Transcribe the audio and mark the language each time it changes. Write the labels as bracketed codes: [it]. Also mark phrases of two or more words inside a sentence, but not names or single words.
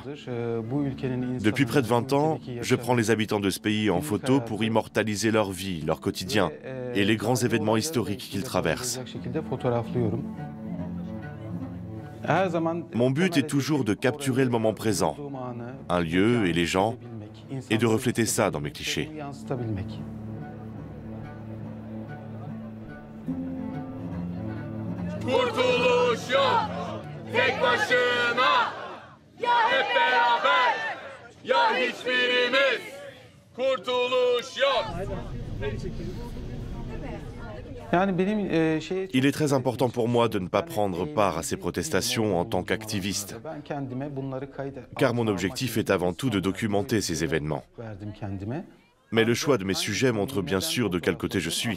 [fr] Depuis près de 20 ans, je prends les habitants de ce pays en photo pour immortaliser leur vie, leur quotidien et les grands événements historiques qu'ils traversent. Mon but est toujours de capturer le moment présent, un lieu et les gens, et de refléter ça dans mes clichés. [tr] Kurtuluş yok, tek başına. Ya hep beraber, ya hiçbirimiz. Kurtuluş yok. [fr] Il est très important pour moi de ne pas prendre part à ces protestations en tant qu'activiste, car mon objectif est avant tout de documenter ces événements. Mais le choix de mes sujets montre bien sûr de quel côté je suis.